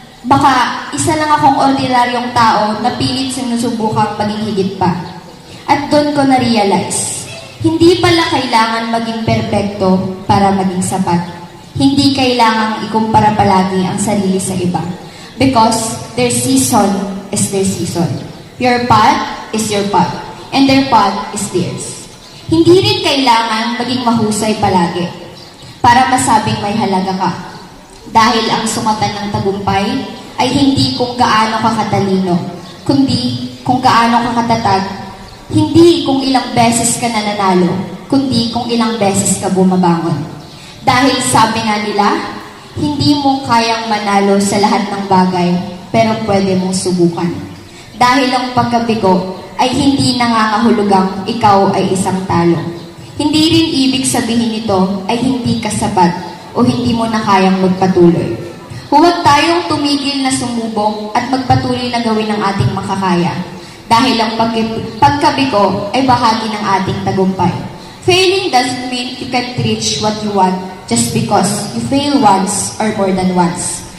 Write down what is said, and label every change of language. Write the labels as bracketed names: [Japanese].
[Filipino] Baka isa lang akong ordinaryong tao na pilit sinusubukang maging higit pa. At doon ko na-realize, hindi pala kailangan maging perpekto para maging sapat. Hindi kailangang ikumpara palagi ang sarili sa iba. [English] Because their season is their season. Your path is your path. And their path is theirs. [Filipino] Hindi rin kailangan maging mahusay palagi para masabing may halaga ka. Dahil ang sungatan ng tagumpay ay hindi kung gaano ka katalino, kundi kung gaano ka katatag. Hindi kung ilang beses ka nananalo, kundi kung ilang beses ka bumabangon. Dahil sabi nga nila, hindi mo kayang manalo sa lahat ng bagay, pero pwede mong subukan. Dahil ang pagkabigo ay hindi nangangahulugang ikaw ay isang talo. Hindi rin ibig sabihin nito ay hindi ka sapat o hindi mo na kayang magpatuloy. Huwag tayong tumigil na sumubok at magpatuloy na gawin ang ating makakaya. Dahil ang pagkabigo ay bahagi ng ating tagumpay. [English] Failing doesn't mean you can't reach what you want just because you fail once or more than once.